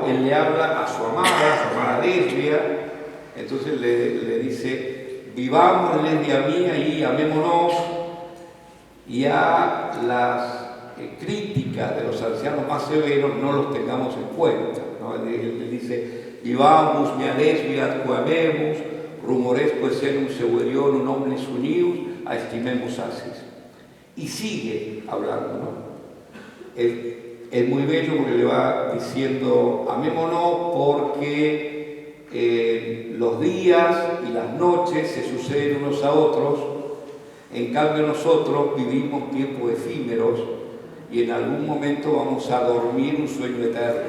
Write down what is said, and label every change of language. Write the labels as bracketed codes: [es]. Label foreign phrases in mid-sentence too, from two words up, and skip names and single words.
[es] Él le habla a su amada Lesbia. Entonces le dice: vivamos, Lesbia mía, y amémonos. Y a las críticas de los ancianos más severos no los tengamos en cuenta, ¿no? Él dice: [la] vivamos, mia Lesbia, quamemus, rumoresque senum severiorum omnes unius, a estimemos asis. [es] Y sigue hablando, ¿no? Es muy bello porque le va diciendo: amémonos porque los días y las noches se suceden unos a otros. En cambio nosotros vivimos tiempos efímeros y en algún momento vamos a dormir un sueño eterno.